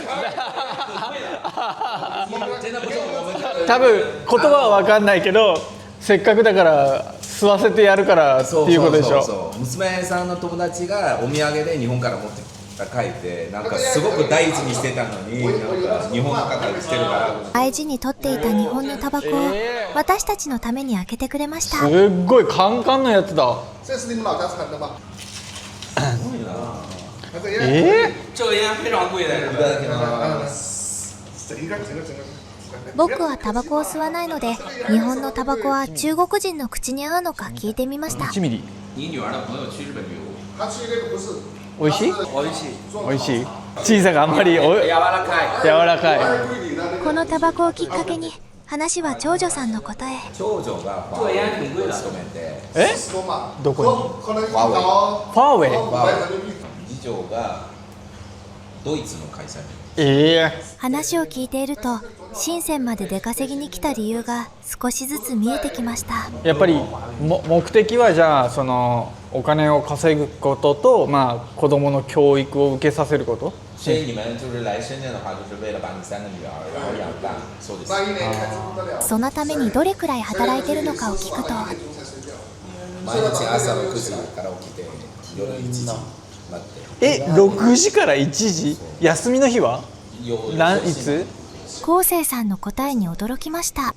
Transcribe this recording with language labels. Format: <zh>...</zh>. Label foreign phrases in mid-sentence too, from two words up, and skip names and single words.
<ja>多分言葉は分かんないけど、せっかくだから吸わせてやるからっていうことでしょ。そう娘さんの友達がお土産で日本から持ってきた書いて、なんかすごく大事にしてたのに、なんか日本の方してるから大事に取っていた日本のタバコを私たちのために開けてくれました。すっごいカンカンのやつだ。</ja> <zh>这是你们老家产的吗？这个烟非常贵的。</zh> <ja>僕はタバコを吸わないので、日本のタバコは中国人の口に合うのか聞いてみました。 1ミリ。</ja> <zh>你女儿的朋友去日本旅游。他去那个不是。</zh> <ja>美味しい？美味しい。美味しい？小さがあんまり柔らかい。このタバコをきっかけに話は長女さんのことへ。長女がファーウェイに勤めて。どこに？</ja> <zh>可能</zh> <ja>ファーウェイ。次女がドイツの会社に。話を聞いていると、深センまで出稼ぎに来た理由が少しずつ見えてきました。やっぱり目的はじゃあそのお金を稼ぐことと、まあ子供の教育を受けさせること。</ja> <zh>所以你们就是来深圳的话，就是为了把你3个女儿然后养大。</zh> <ja>そうです。そのためにどれくらい働いてるのかを聞くと、毎日朝6時から起きて夜1時。 6時から1時？休みの日はいつ？昴生さんの答えに驚きました。</ja>